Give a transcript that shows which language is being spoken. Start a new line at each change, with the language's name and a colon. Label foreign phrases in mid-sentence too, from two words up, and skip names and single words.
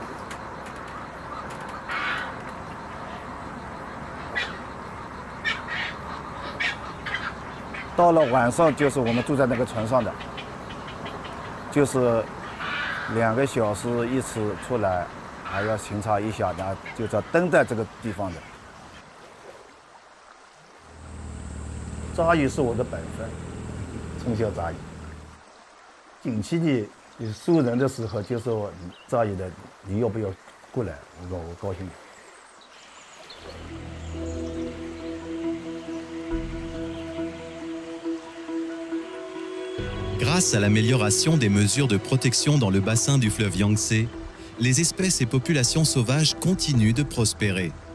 Chinese: 到了晚上，就是我们住在那个船上的，就是2个小时一次出来，还要巡查一下，然后就是要等在这个地方的。扎鱼是我的本分，从小扎鱼。近期里收人的时候，就说扎鱼的，你要不要过来？我说我高兴。
French: Grâce à l'amélioration des mesures de protection dans le bassin du fleuve Yangtze, les espèces et populations sauvages continuent de prospérer.